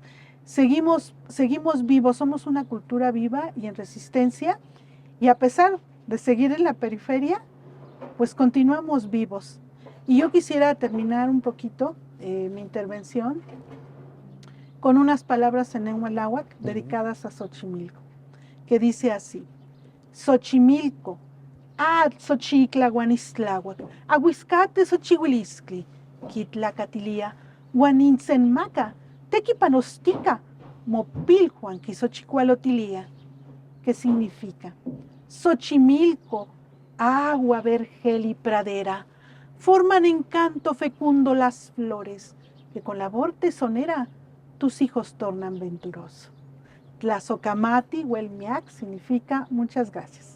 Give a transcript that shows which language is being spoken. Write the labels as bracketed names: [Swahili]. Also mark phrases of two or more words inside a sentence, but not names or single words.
[Spanish] Seguimos vivos, somos una cultura viva y en resistencia, y a pesar de seguir en la periferia, pues continuamos vivos. Y yo quisiera terminar un poquito mi intervención con unas palabras en lengua náhuatl dedicadas a Xochimilco, que dice así: [Nahuatl languages] Xochimilco, Xochitla Guanistláhuac, Aguiscate Xochihuiliscli, Quitlacatilia, Guaninsenmaca, Tequipanostica, Mopilhuanqui Xochicualotilia. [Spanish] ¿Qué significa? Xochimilco, agua, vergel y pradera, forman encanto fecundo las flores, que con labor tesonera tus hijos tornan venturoso. [Nahuatl languages] Tlazocamati, Huelmiac, [Spanish] significa muchas gracias.